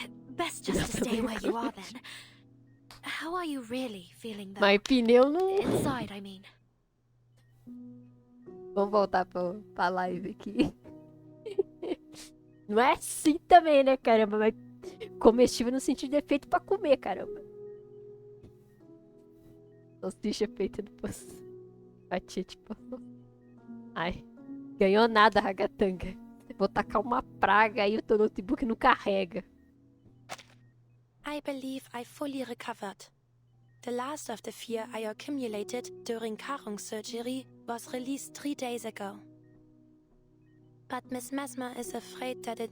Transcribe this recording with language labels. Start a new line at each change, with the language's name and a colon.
English: Best just to stay where you are then. How are you really feeling though?
Portuguese: Mas pneu não...
English: Inside, I mean.
Portuguese: Vamos voltar pra live aqui. Não é assim também, né, caramba? Mas comestível no sentido de feito pra comer, caramba. Salsicha feita no poço. Fatia tipo... Ai. Ganhou nada, ragatanga. Vou tacar uma praga aí, o teu notebook não carrega.
English: I believe I fully recovered. The last of the fear I accumulated during Karung surgery was released 3 days ago. But Miss Mesmer is afraid that it